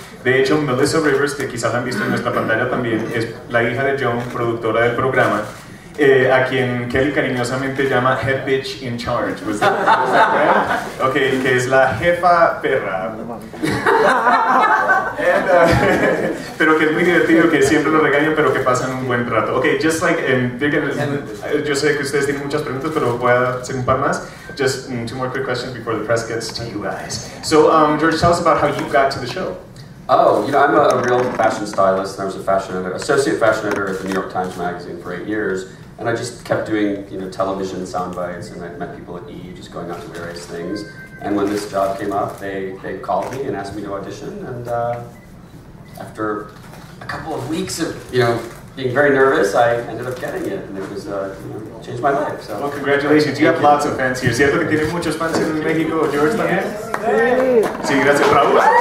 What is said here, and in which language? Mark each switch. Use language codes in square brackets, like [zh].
[es] De hecho, Melissa Rivers, que quizás la han visto en nuestra pantalla también, es la hija de Joan, productora del programa, a quien Kelly cariñosamente llama [en] Head Bitch in Charge. Was that right? Okay, [es] que es la jefa perra. Pero que es muy divertido, que siempre lo regañan, pero que pasan un buen rato. [en] Okay, just like, [es] yo sé que ustedes tienen muchas preguntas, pero voy a hacer un par más. [en] Just 2 more quick questions before the press gets to you guys. So, George, tell us about how you got to the show. Oh, you know, I'm a real fashion stylist, and I was a fashion editor, associate fashion editor at the New York Times Magazine for 8 years, and I just kept doing, you know, television sound bites, and I met people at E, just going out to various things. And when this job came up, they called me and asked me to audition, and after a couple of weeks of, you know, being very nervous, I ended up getting it, and it was, you know, changed my life. So. Well, congratulations. You have lots of fans here. [es] ¿Cierto que tiene muchos fans en México? George también. Sí, gracias, Raúl.